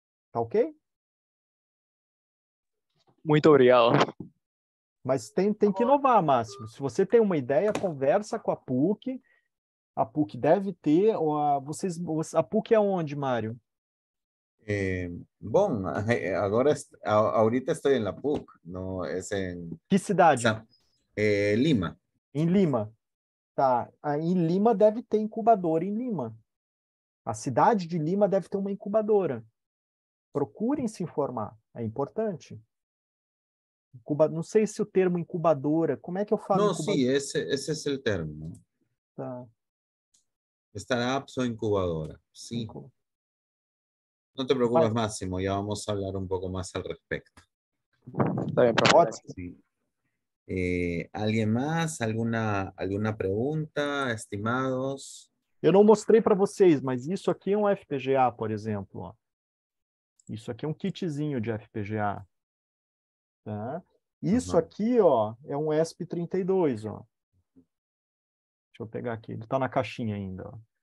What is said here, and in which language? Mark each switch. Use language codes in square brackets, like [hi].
[pt] Tá ok? Muito obrigado. Mas tem que inovar, Máximo. Se você tem uma ideia, conversa com a PUC. A PUC deve ter. A PUC é onde, Mário? Bom, agora, [es] ahorita estoy en la PUC, no es en [pt] Que cidade? [es] Sa- Lima. [pt] Em Lima. Tá. Em Lima deve ter incubadora em Lima. A cidade de Lima deve ter uma incubadora. Procurem se informar. É importante. Não sei se o termo incubadora, como é que eu falo [es] No, sí, [pt] incubadora? [es] ese es el término. [pt] Tá. [es] Startups o incubadora. Sí, Incu- no te preocupes, [pt] Mas, [es] Máximo, ya vamos a hablar un poco más al respecto. Está bien, profe. [pt] ótimo. [es] Sí. ¿Alguien más? ¿Alguna pregunta, estimados? [pt] Eu não mostrei para vocês, mas isso aqui é um FPGA, por exemplo. Ó. Isso aqui é um kitzinho de FPGA. Tá? Isso Ajá. aqui, ó, é um ESP32, ó. Deixa eu pegar aqui, ele está na caixinha ainda. Ó.